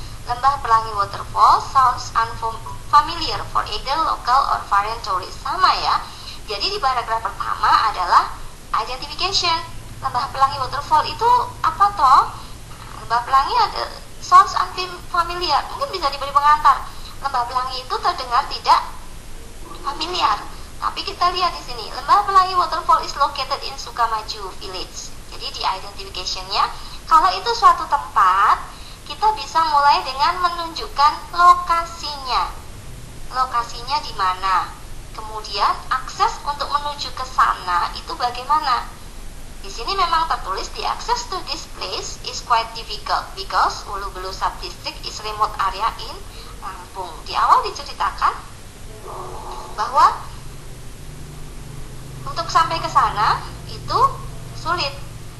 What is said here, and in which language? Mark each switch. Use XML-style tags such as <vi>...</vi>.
<en>Lembah pelangi waterfall sounds unfamiliar for either local or foreign tourists.</en> <id>Sama ya. Jadi di paragraf pertama adalah identification. Lembah pelangi waterfall itu apa toh? Lembah pelangi ada</id> <en>sounds unfamiliar.</en> <id>Mungkin bisa diberi pengantar. Lembah pelangi itu terdengar tidak familiar. Tapi kita lihat di sini,</id> <en>lembah pelangi waterfall is located in Sukamaju village.</en> <id>Jadi di identification-nya, kalau itu suatu tempat, kita bisa mulai dengan menunjukkan lokasinya. Lokasinya di mana? Kemudian akses untuk menuju ke sana itu bagaimana? Di sini memang tertulis</id> <en>the access to this place is quite difficult because Ulu Belu Subdistrict is remote area in Lampung.</en> <id>Di awal diceritakan bahwa untuk sampai ke sana itu sulit.</id>